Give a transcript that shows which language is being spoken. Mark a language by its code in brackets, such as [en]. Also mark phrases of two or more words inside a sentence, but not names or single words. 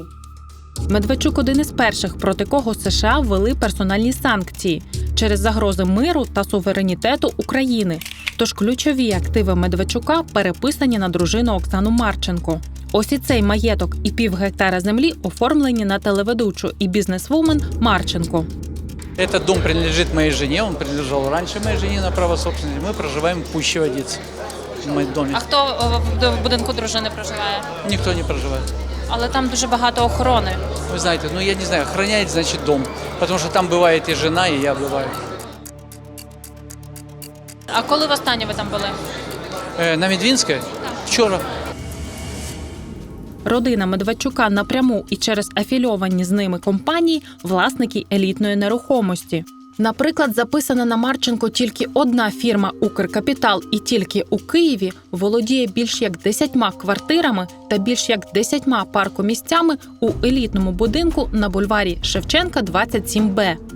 [uk] Медведчук – один із перших, проти кого США ввели персональні санкції через загрози миру та суверенітету України. Тож ключові активи Медведчука переписані на дружину Оксану Марченко. Ось і цей маєток і пів гектара землі оформлені на телеведучу і бізнесвумен Марченко. [ru] Этот дом принадлежит моей жене, он принадлежал раньше моей жене на право собственности. Мы проживаем в Пущеводице, в моем доме. [uk] А хто в будинку дружини проживає? [ru] Никто не проживает. [uk] Але там дуже багато охорони. [ru] Вы знаете, я не знаю, охраняет, значит, дом. Потому что там бывает и жена, и я бываю. [uk] А коли востаннє ви там були? [ru] На Медвинской? Вчера. [uk] Родина Медведчука напряму і через афільовані з ними компанії – власники елітної нерухомості. Наприклад, записана на Марченко тільки одна фірма «Укркапітал» і тільки у Києві володіє більш як 10 квартирами та більш як 10 паркомісцями у елітному будинку на бульварі Шевченка, 27Б.